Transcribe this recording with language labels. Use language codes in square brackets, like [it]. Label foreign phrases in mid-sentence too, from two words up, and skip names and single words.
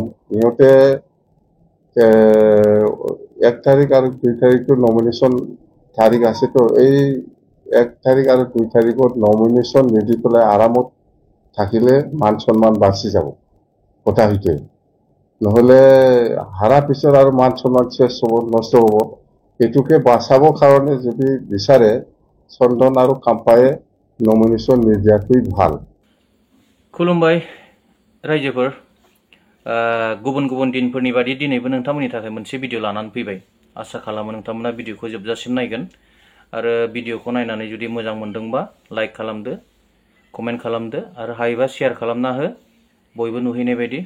[as] ইহঁতে 1 তাৰিখ আৰু 2 তাৰিখটো নমিনেশ্যন তাৰিখ আছেতো, এই 1 তাৰিখ আৰু 2 তাৰিখত নমিনেশ্যন নিদি পেলাই আৰামত থাকিলে মান সন্মান বাচি যাব কথা সেইটোৱে। নহ'লে হাৰা পিছত আৰু মান সন্মান শেষ হ'ব, নষ্ট হ'ব। এইটোকে বাচাবৰ কাৰণে যদি বিচাৰে চন্দন আৰু খাম্পায়ে নমিনেশ্যন নিদিয়াটোই ভাল। [brx] खुलुमबाय रायजोफोर गुबुन गुबुन दिनफोरनि बादि दिनैबो नोंथांमोननि थाखाय मोनसे भिडिअ लानानै फैबाय। आसा खालामो नोंथांमोना भिडिअखौ जोबजासिम नायगोन आरो भिडिअखौ नायनानै जुदि मोजां मोनदोंबा लाइक खालामदो, कमेन्ट खालामदो आरो हायोबा शेयार खालामना हो बयबो नुहैनाय बायदि।